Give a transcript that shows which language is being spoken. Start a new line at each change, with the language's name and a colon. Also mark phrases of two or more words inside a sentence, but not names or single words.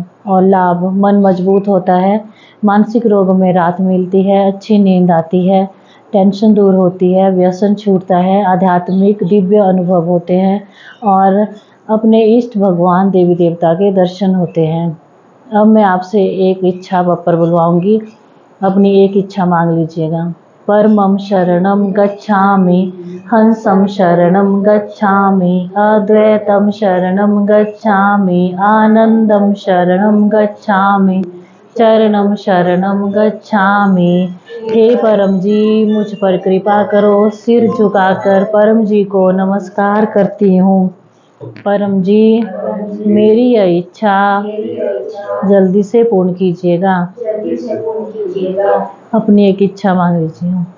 Hindi: और लाभ, मन मजबूत होता है, मानसिक रोगों में राहत मिलती है, अच्छी नींद आती है, टेंशन दूर होती है, व्यसन छूटता है, आध्यात्मिक दिव्य अनुभव होते हैं और अपने इष्ट भगवान देवी देवता के दर्शन होते हैं। अब मैं आपसे एक इच्छा बप्पर बुलवाऊंगी, अपनी एक इच्छा मांग लीजिएगा।
Sanskrit: परमं शरणं गच्छामि, हंसं शरणं गच्छामि, अद्वैतं शरणं गच्छामि, आनंदं शरणं गच्छामि, चरणं शरणं गच्छामि।
Hindi: हे परम जी, मुझ पर कृपा करो। सिर झुकाकर परम जी को नमस्कार करती हूँ। परम जी, मेरी यह इच्छा जल्दी से पूर्ण कीजिएगा। अपनी एक इच्छा मांग लीजिए।